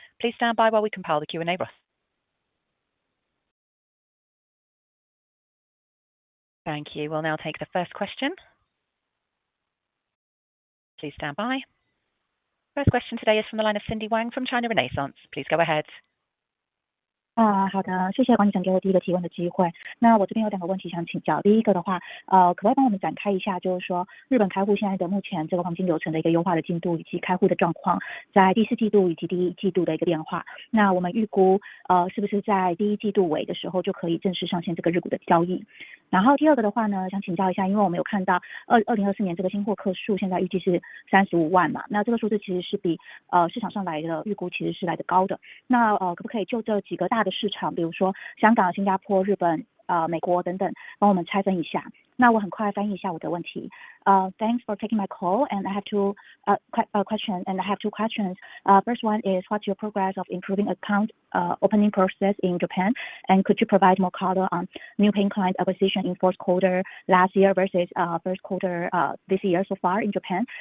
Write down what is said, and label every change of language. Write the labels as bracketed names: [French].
[English] Please stand by while we compile the Q&A roster. Thank you. We'll now take the first question. Please stand by. First question today is from the line of Cindy Wang from China Renaissance. Please go ahead. [Chinese] 好的，谢谢管理层给我第一个提问的机会。那我这边有两个问题想请教。第一个的话，可不可以帮我们展开一下，就是说日本开户现在的目前这个黄金流程的一个优化的进度，以及开户的状况，在第四季度以及第一季度的一个变化。那我们预估，是不是在第一季度尾的时候就可以正式上线这个日股的交易？然后第二个的话呢，想请教一下，因为我们有看到2024年这个新获客数现在预计是35万嘛，那这个数字其实是比市场上来的预估其实是来得高的。那可不可以就这几个大的市场，比如说香港、新加坡、日本、美国等等，帮我们拆分一下？那我很快翻译一下我的问题。 [English] Thanks for taking my call, and I have two questions. First one is, what's your progress of improving account opening process in Japan? And could you provide more color on new paying client acquisition in fourth quarter last year versus first quarter this year so far in Japan?